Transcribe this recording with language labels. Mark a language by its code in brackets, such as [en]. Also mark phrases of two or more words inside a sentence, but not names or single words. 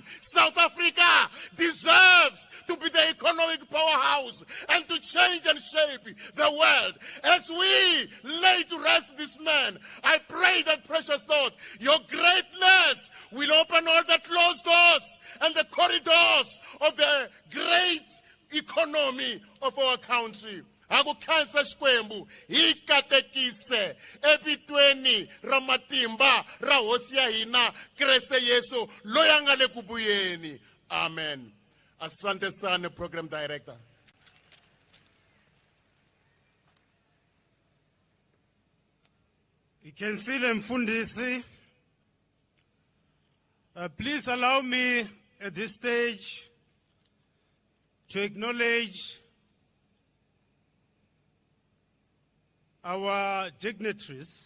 [en] South Africa deserves to be the economic powerhouse and to change and shape the world. As we lay to rest this man, I pray that, precious Lord, your greatness will open all the closed doors and the corridors of the great economy of our country. [ts] Akukhansa xikwembu hi katekise epitweni ra matimba ra hosi ya hina Kreste Yesu loyi a nga le ku vuyeni. [sw] Amen. Asante sana, [en] program director. [ts] Ikensile Mfundisi, [en] please allow me at this stage to acknowledge our dignitaries.